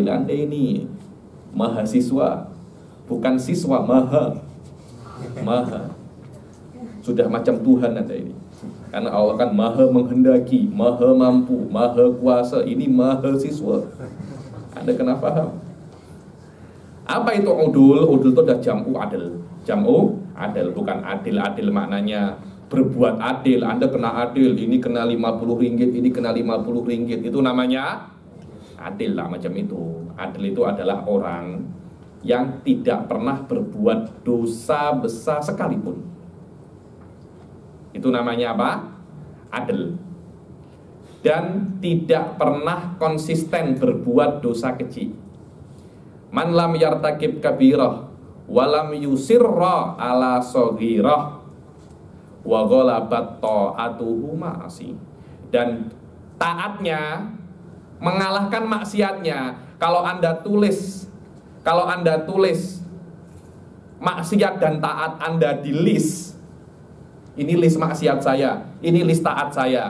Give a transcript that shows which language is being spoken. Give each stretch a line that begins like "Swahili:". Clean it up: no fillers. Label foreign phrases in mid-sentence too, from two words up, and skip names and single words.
Malay: Anda ini mahasiswa, bukan siswa, maha. Sudah macam Tuhan Anda ini. Karena Allah kan maha menghendaki, maha mampu, maha kuasa. Ini mahasiswa. Anda kena paham. Apa itu udul? Udul itu adalah
Arabic: جمع عادل. جمع عادل,
Malay: bukan adil maknanya berbuat adil. Anda kena adil, ini kena 50 ringgit, ini kena 50 ringgit. Itu namanya adil lah, macam itu. Adil itu adalah orang yang tidak pernah berbuat dosa besar sekalipun. Itu namanya apa? Adil. Dan tidak pernah konsisten berbuat dosa kecil.
Arabic: من لم يرتكب كبيرة ولم يصر على صغيرة وغلبت طاعته معاصي.
Malay: Dan taatnya mengalahkan maksiatnya. Kalau Anda tulis maksiat dan taat Anda di list. Ini list maksiat saya, ini list taat saya.